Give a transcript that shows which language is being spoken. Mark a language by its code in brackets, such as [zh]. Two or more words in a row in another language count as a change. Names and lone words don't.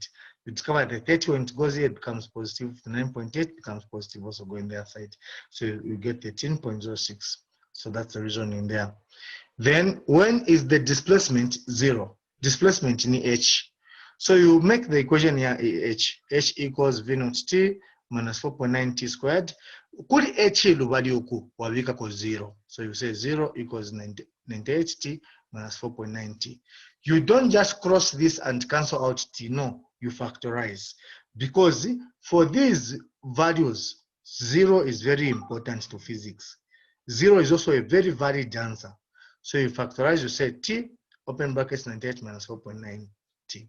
[en] You discover that 30 when it goes here, it becomes positive. The 9.8 becomes positive, also going the other side. So you get 13.06. So that's the reason in there. Then when is the displacement 0? Displacement in h. So you make the equation here h. H equals v naught t minus 4.9 t squared. [bem] Kuli h lubali uku wabika ko 0. [en] So you say 0 equals 98 t minus 4.9 t. You don't just cross this and cancel out t. No, you factorize. Because for these values, 0 is very important to physics. 0 is also a very valid answer. So you factorize, you say t, open brackets 98 minus 4.9 t.